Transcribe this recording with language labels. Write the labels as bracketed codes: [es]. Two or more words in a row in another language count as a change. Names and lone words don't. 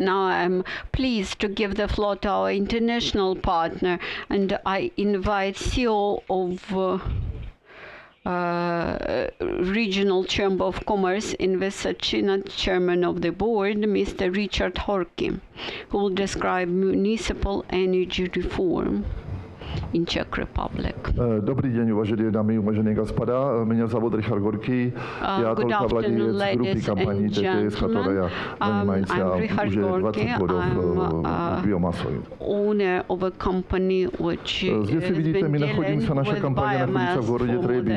[en] Now I'm pleased to give the floor to our international partner, and I invite CEO of Regional Chamber of Commerce in Vysočina, Chairman of the Board, Mr. Richard Horky, who will describe municipal energy reform in Czech Republic. [sk] Dobrý deň, uvažené dámy, uvažení [ru] господа. Меня зовут Richard Горький. Я только владелец группы компаний ТТС, которая занимается уже 20 годов биомассой. Здесь вы видите, мы находимся, наша компания находится в городе Требич.